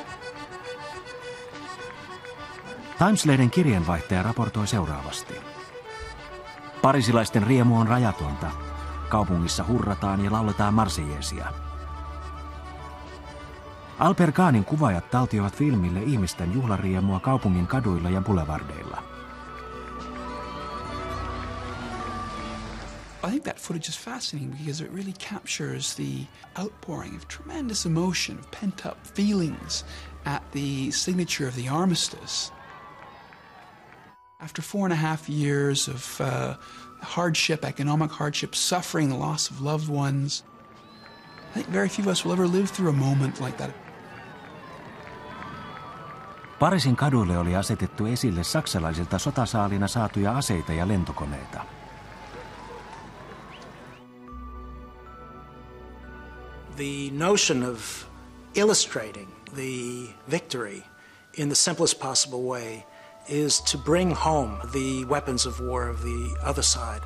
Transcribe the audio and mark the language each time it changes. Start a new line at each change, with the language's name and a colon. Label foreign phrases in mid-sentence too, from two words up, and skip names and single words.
Finnish: Times-lehden kirjeenvaihtaja raportoi seuraavasti. Pariisilaisten riemu on rajatonta. Kaupungissa hurrataan ja lauletaan marsejeesia. Albert Kahnin kuvaajat taltioivat filmille ihmisten juhlariemua kaupungin kaduilla ja boulevardeilla.
English: I think that footage is fascinating because it really captures the outpouring of tremendous emotion, of pent-up feelings at the signature of the armistice. After 4.5 years of hardship, economic hardship, suffering, the loss of loved ones, I think very few of us will ever live through a moment like that.
Finnish: Pariisin kaduille oli asetettu esille saksalaisilta sotasaalina saatuja aseita ja lentokoneita.
English: The notion of illustrating the victory in the simplest possible way is to bring home the weapons of war of the other side.